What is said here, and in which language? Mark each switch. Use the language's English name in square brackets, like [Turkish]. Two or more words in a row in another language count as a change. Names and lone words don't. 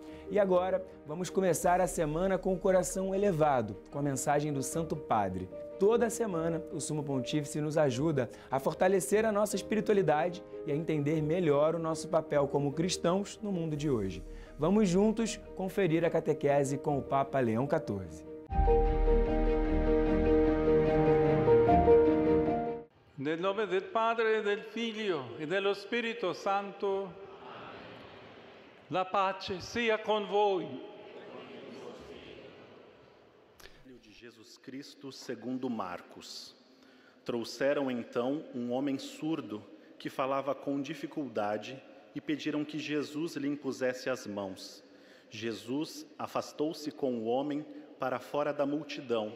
[Portuguese] E agora, vamos começar a semana com o coração elevado, com a mensagem do Santo Padre. Toda semana, o Sumo Pontífice nos ajuda a fortalecer a nossa espiritualidade e a entender melhor o nosso papel como cristãos no mundo de hoje. Vamos juntos conferir a catequese com o Papa Leão XIV. [Italian] Nel nome del Padre, del Figlio e dello Spirito Santo, la pace sia con voi. [Portuguese] De Jesus Cristo segundo Marcos. Trouxeram então um homem surdo que falava com dificuldade e pediram que Jesus lhe impusesse as mãos. Jesus afastou-se com o homem para fora da multidão.